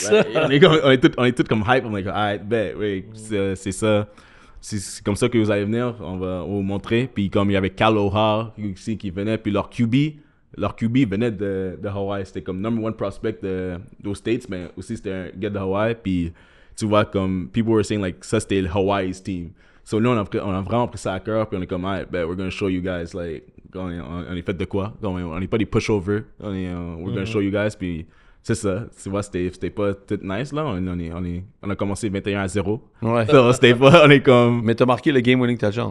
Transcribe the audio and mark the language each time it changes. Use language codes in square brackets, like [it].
[fr] Like, on est tous comme hype, on est comme, alright, bet, oui, c'est ça. C'est comme ça que vous allez venir, on va vous montrer. Puis comme il y avait Cal O'Hare aussi qui venait, puis leur QB venait de Hawaii. C'était comme number one prospect aux States, mais aussi c'était un gars de Hawaii. Puis tu vois, comme [en] people were saying, [fr] like, ça c'était le Hawaii's team. So nous, on a vraiment pris ça à cœur, puis on est comme, alright, bet, [en] we're gonna show you guys, [fr] like, on est fait de quoi? On n'est pas des pushovers, [en] we're gonna show you guys, [fr] puis c'est ça. Tu vois, c'était pas tout nice, là. On a commencé 21-0. Ouais. So, c'était pas, on est comme... Mais t'as marqué le game-winning touchdown.